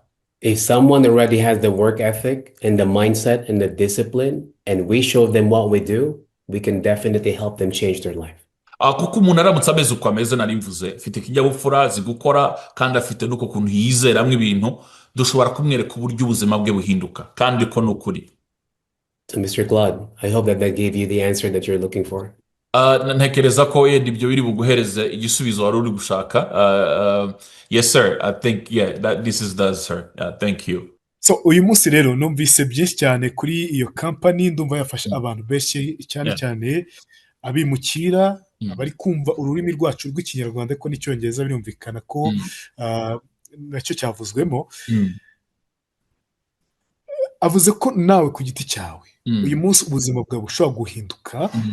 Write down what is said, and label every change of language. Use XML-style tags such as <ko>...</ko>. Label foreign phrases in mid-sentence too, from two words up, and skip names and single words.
<en>If someone already has the work ethic and the mindset and the discipline, and we show them what we do, we can definitely help them change their life.</en> <rw>Kuko umuntu aramutse ameze uko ameze nari mvuze, afite ikinyabupfura azi gukora kandi afite nuko kuntu yizeramwe ibintu, dushobora kumwereka uburyo ubuzima bwe buhinduka kandi ko nukuri.</rw> <en>So Mr. Claude, I hope that gave you the answer that you're looking for.</en> <rw>Ntekereza ko yenda ibyo biri buguhereze igisubizo wari uri gushaka.</rw> <en>Yes sir, I think this does sir. Thank you.</en> <rw>So uyu munsi rero numvise byinshi cyane kuri iyo company, ndumva yafasha abantu benshi cyane cyane abimukira abari kumva ururimi rwacu rw'ikinyarwanda ko n'icyongereza birumvikana ko nacyo cyavuzwemo. Avuze ko nawe ku giti cyawe uyu munsi ubuzima bwawe bushobora guhinduka.</rw>